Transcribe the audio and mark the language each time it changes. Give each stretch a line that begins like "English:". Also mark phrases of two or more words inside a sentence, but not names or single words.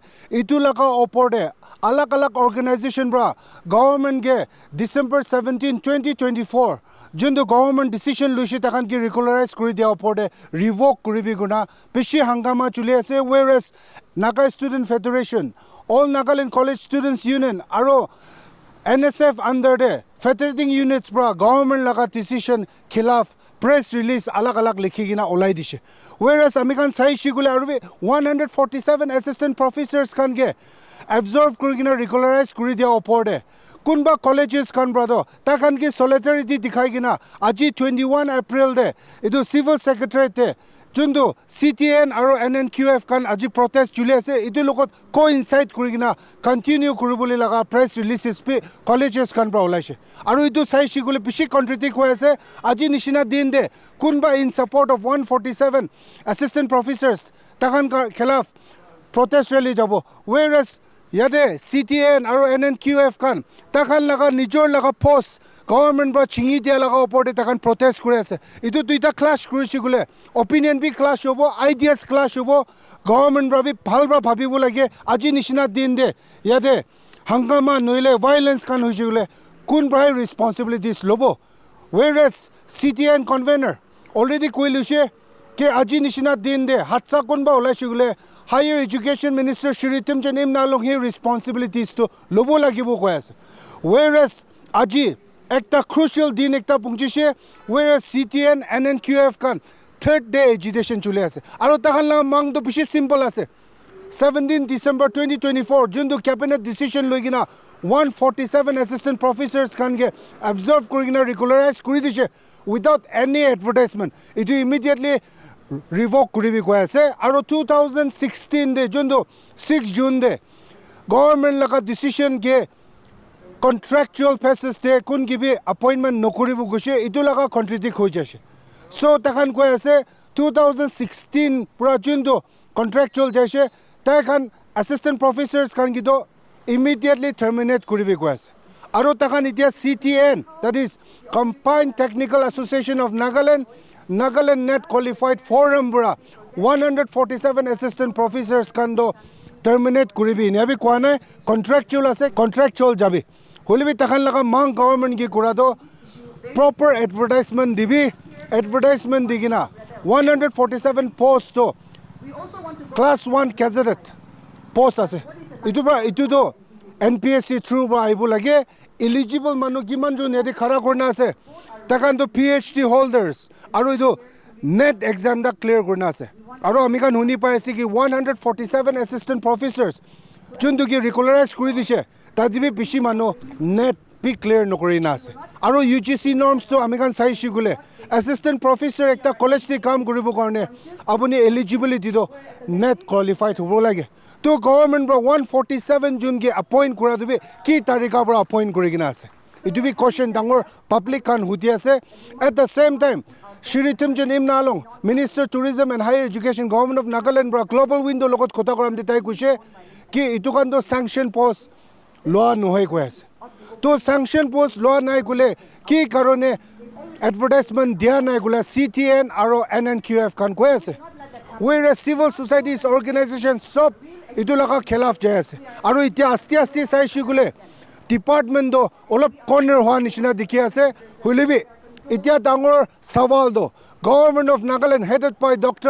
Naga Pidgin: itu laka opor de alak alak organization bra government ge December 17 2024 jundu
English: government decision
Naga Pidgin: luishi takan ki regularize kuri dia opor de revoke kuri bi guna pishi hangama chuli ase, whereas Naga Student Federation, all Nagaland College Students Union aro NSF
English: under the federating units
Naga Pidgin: bra government laga decision khilaf
English: press release
Naga Pidgin: alag alag likhigina olai dishe, whereas amikan sai shigule aru 147
English: assistant professors
Naga Pidgin: kan ge absorb kurigina regularize kuri dia opor de kunba colleges kan brado ta kan ki solidarity dikhai gina aji 21 April de idu
English: civil secretary
Naga Pidgin: te jundu Ctan aro Nnqf kan aji protest chuli ase idu logot coincide kurigina continue kuriboli laga
English: press releases
Naga Pidgin: pe colleges kan bra olaise aru idu sai shigule pishi contradict hoi ase aji nishina din de kunba
English: in support of 147 assistant professors
Naga Pidgin: takan ka khilaf
English: protest rally
Naga Pidgin: jabo, whereas yade Ctan aro Nnqf kan takan laga nijor laga post government bra chingi dia laga opor de takan protest kuri ase itu duita clash kuri shigule opinion bi clash hobo, ideas clash hobo, government bra bi bhal bra bhabibo lage aji nishina din de yade hangama noile violence kan hoi shigule kun bra responsibilities lobo, whereas Ctan convener already koilushe ke aji nishina din de hatsa kun ba olai shigule
English: higher education minister
Naga Pidgin: Shiritim jan Imna long he responsibilities to lobo lagibo koi ase, whereas aji ekta crucial din ekta pungchishe, whereas Ctan Nnqf kan
English: third day agitation
Naga Pidgin: chule ase aro takan la mang to pishi simple ase 17 December 2024 jundu
English: cabinet decision
Naga Pidgin: loigina 147
English: assistant professors
Naga Pidgin: kan ge absorb kurigina regularize kuri dishe
English: without any advertisement
Naga Pidgin: itu immediately revoke kuribi koi ase aro 2016 de jundu 6 June de government laga decision ge
English: contractual basis
Naga Pidgin: te kun gibi appointment nokuribu gushe itu laga contradict hoi jase, so takan koi ase 2016 pura jundu contractual jaise takan
English: assistant professors
Naga Pidgin: kan gido
English: immediately terminate
Naga Pidgin: kuribi koi ase aro takan itia Ctan,
English: that is Combined Technical Association of Nagaland Net Qualified Forum bra
Naga Pidgin: 147
English: assistant professors
Naga Pidgin: kan do terminate kuribi ni abi kwane contractual ase contractual jabi holibi takan laga mang government ki kura do
English: proper advertisement
Naga Pidgin: dibi advertisement digina 147 post to
English: class 1 cadet post
Naga Pidgin: ase itu do NPSC through ba aibu lage eligible manu kiman jo nedi khara korna ase takan do
English: PhD holders
Naga Pidgin: aru idu
English: net exam
Naga Pidgin: da clear korna ase aro amikan huni pai ase ki 147
English: assistant professors
Naga Pidgin: jundu ki regularize kuri dishe tadibi bishi manu net be clear nokori na ase aro
English: UGC norms
Naga Pidgin: to amikan sai shigule
English: assistant professor
Naga Pidgin: ekta college te kam koribo karone apuni eligibility do
English: net qualified
Naga Pidgin: hobo lage to government bra 147 June ge appoint kura dibe ki tarika bra appoint kori gina ase itu bi question dangor public kan huti ase
English: at the same time
Naga Pidgin: Shiritim jan Imna long
English: Minister Tourism and Higher Education Government of Nagaland
Naga Pidgin: bra global window logot kota koram ditai kushe ki itu kan do
English: sanction post
Naga Pidgin: law nohoi koi ase to
English: sanction post
Naga Pidgin: law nai kule ki karone advertisement dia nai kula Ctan aro Nnqf kan koi ase, whereas
English: civil societies organizations
Naga Pidgin: sob itu laga khilaf jai ase aro itia asti sai shigule department do olop corner hoa nishina dikhi ase hulibi itia dangor sawal do
English: government of Nagaland headed by Dr.